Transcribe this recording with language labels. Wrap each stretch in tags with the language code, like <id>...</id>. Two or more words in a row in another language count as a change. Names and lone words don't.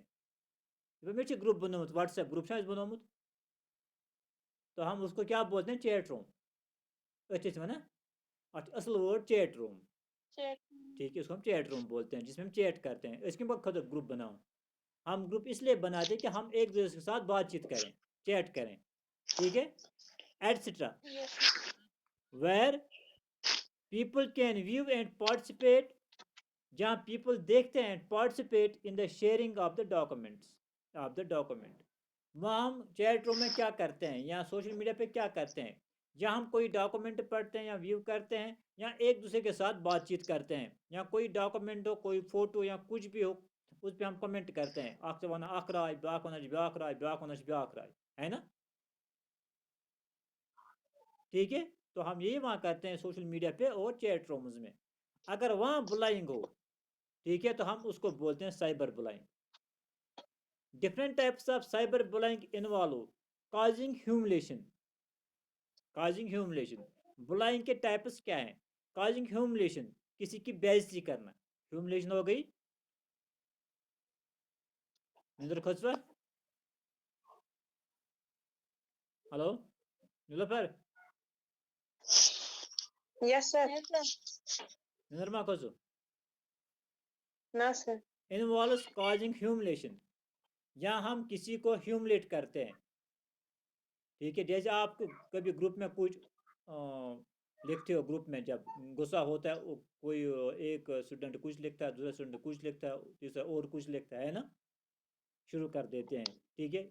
<hi>ग्रुप बनोमुत, व्हाट्सएप ग्रुप बनोमुत, तो हम उसको क्या बोलते हैं?</hi> <en>chat room.</en> <hi>असल वर्ड चैट रूम, चैट। ठीक है, उसको हम</hi> <en>chat room</en> <hi>बोलते हैं जिसमें हम चैट करते हैं। इसके बाद खुद ग्रुप बनाओ। हम ग्रुप इसलिए बनाते हैं कि हम एक दूसरे के साथ बातचीत करें, चैट करें, ठीक है, एटसेट्रा,</hi> <en>Yes. where people can view and participate,</en> <hi>जहाँ पीपल देखते हैं,</hi> <en>participate in the sharing of the document.</en> <hi>वहाँ हम</hi> <en>chat room</en> <hi>में क्या करते हैं या</hi> <en>social media</en> <hi>पे क्या करते हैं? या हम कोई डॉक्यूमेंट पढ़ते हैं या व्यू करते हैं या एक दूसरे के साथ बातचीत करते हैं, या कोई डॉक्यूमेंट हो, कोई फोटो या कुछ भी हो, उस पर हम कमेंट करते हैं,</hi> <ks>अख वन अख राय ब्याक वन ब्याक राय ब्याक वन ब्याक राय,</ks> <hi>है ना, ठीक है। तो हम यही वहाँ करते हैं</hi> <en>social media</en> <hi>पे और</hi> <en>chat rooms</en> <hi>में। अगर वहाँ बुलाइंग हो, ठीक है, तो हम उसको बोलते हैं</hi> <en>cyber bullying. different types of cyber bullying involve causing humiliation.</en> <hi>बुलाइंग के टाइप्स क्या हैं?</hi> <en>causing humiliation,</en> <hi>किसी की बेइज्जती करना, ह्यूमिलेशन हो गई।</hi> <ks>निंदर खचवा, हेलो नीलोफर,</ks> <en>Yes, sir. Yes, sir.</en> <ks>निंदर मा खचो।</ks> <en>No, sir. involves causing humiliation,</en> <hi>या हम किसी को ह्यूमिलेट करते हैं, ठीक है। जैसे आप कभी ग्रुप में कुछ लिखते हो, ग्रुप में जब गुस्सा होता है कोई एक स्टूडेंट कुछ लिखता है, दूसरा स्टूडेंट कुछ लिखता है, तीसरा और कुछ लिखता है ना, शुरू कर देते हैं, ठीक है,</hi>